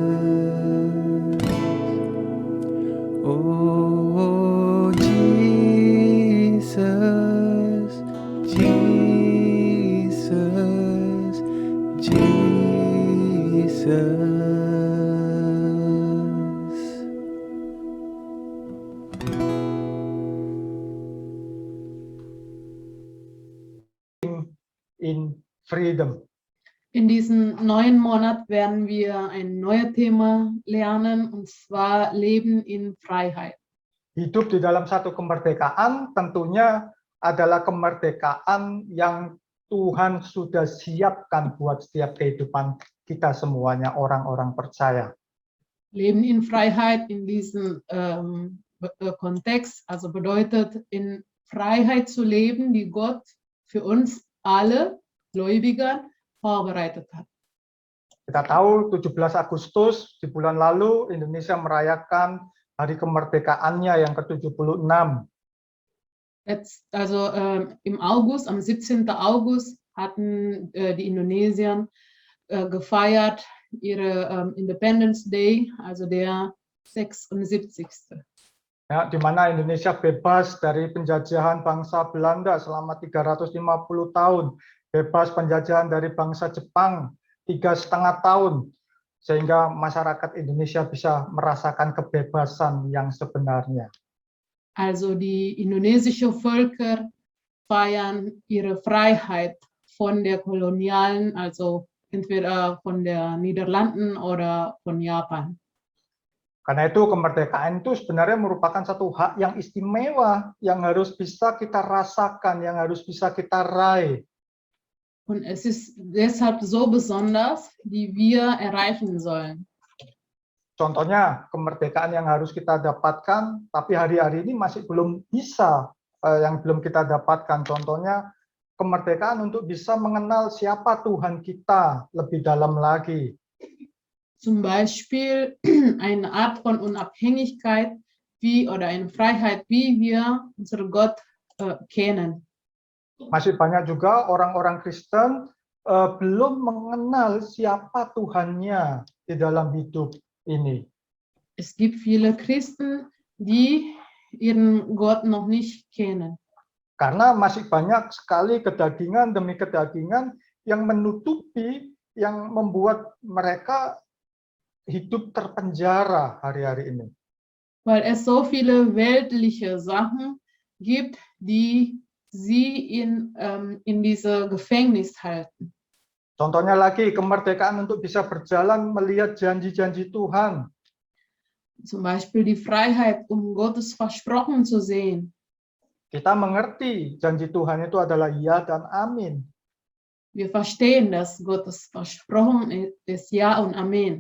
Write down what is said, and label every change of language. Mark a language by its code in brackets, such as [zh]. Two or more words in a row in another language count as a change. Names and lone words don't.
[en] Oh, Jesus, Jesus, Jesus. In freedom. [de] In diesem neuen Monat werden wir ein neues Thema lernen, und zwar Leben in Freiheit. [id] Hidup di dalam satu kemerdekaan tentunya adalah kemerdekaan yang Tuhan sudah siapkan buat setiap kehidupan kita semuanya, orang-orang percaya. [de] Leben in Freiheit in diesem Kontext, also bedeutet, in Freiheit zu leben, die Gott für uns alle Gläubiger vorbereitet hat. [id] Kita tahu 17 Agustus di bulan lalu Indonesia merayakan hari kemerdekaannya yang ke-76. [de] Im August, am 17. August, hatten die Indonesier gefeiert ihre [en] Independence Day, [de] also der 76. [id] Ya, di mana Indonesia bebas dari penjajahan bangsa Belanda selama 350 tahun, bebas penjajahan dari bangsa Jepang 3,5 tahun, sehingga masyarakat Indonesia bisa merasakan kebebasan yang sebenarnya. [de] Also die indonesische Völker feiern ihre Freiheit von der kolonialen, also entweder von der Niederlanden oder von Japan. [id] Karena itu kemerdekaan itu sebenarnya merupakan satu hak yang istimewa yang harus bisa kita rasakan, yang harus bisa kita raih. [de] Und es ist deshalb so besonders, die wir erreichen sollen. [id] Contohnya kemerdekaan yang harus kita dapatkan, tapi hari-hari ini masih belum bisa, yang belum kita dapatkan. Contohnya kemerdekaan untuk bisa mengenal siapa Tuhan kita lebih dalam lagi. [de] Zum Beispiel eine Art von Unabhängigkeit oder eine Freiheit, wie wir unseren Gott kennen. [id] Masih banyak juga orang-orang Kristen belum mengenal siapa Tuhannya di dalam hidup ini. [de] Es gibt viele Christen, die ihren Gott noch nicht kennen. [id] Karena masih banyak sekali kedagingan demi kedagingan yang menutupi, yang membuat mereka hidup terpenjara hari-hari ini. [de] Weil es so viele weltliche Sachen gibt, die sie in diese Gefängnis halten. [id] Contohnya lagi, kemerdekaan untuk bisa berjalan melihat janji-janji Tuhan. [de] Zum Beispiel die Freiheit, Gottes Versprochen zu sehen. [id] Kita mengerti janji Tuhan itu adalah ya dan amin. [de] Wir verstehen, dass Gottes Versprochen ist Ja und Amen.